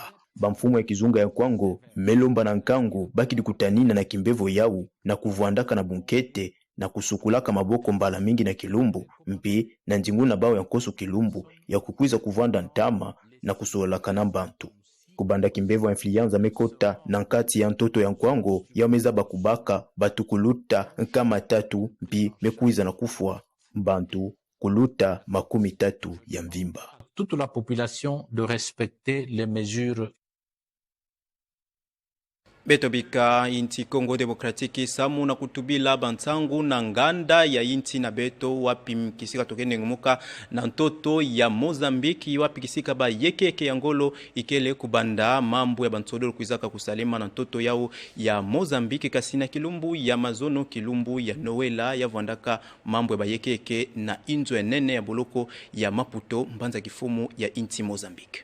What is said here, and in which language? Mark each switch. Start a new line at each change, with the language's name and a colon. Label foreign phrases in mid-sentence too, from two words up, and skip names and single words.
Kituba (Democratic Republic of Congo): Bamfumu ya kizunga ya kwango melomba na nkango bakidi kutanina na kimbevo yau na kuvuandaka na bunkete na kusukulaka maboko mbala mingi na kilumbu mpi na njingu na bao ya kosu kilumbu ya kukuiza kuvuanda ntama na kusolaka na mbantu kubanda kimbevo ya influenza mekota na nkati ya ntoto ya nkwango ya meza bakubaka batukuluta nkama 3 mpi mekuiza na kufwa mbantu kuluta 30 ya mvimba.
French: Toute la population de respecter les mesures.
Kituba (Democratic Republic of Congo): Betobika inti Kongo Demokratiki samu na kutubila bantangu na nganda ya inti na beto wapi mkisika tokene ngumuka na ntoto ya Mozambiki wapi kisika ba yeke ya ngolo ikele kubanda mambo ya bantodoro kuizaka kusalima na ntoto yao ya Mozambiki kasina kilumbu ya mazono kilumbu ya Noela ya vwandaka mambo ya ba yeke na inzo ya nene ya boloko ya Maputo mbanza kifumu ya inti Mozambiki.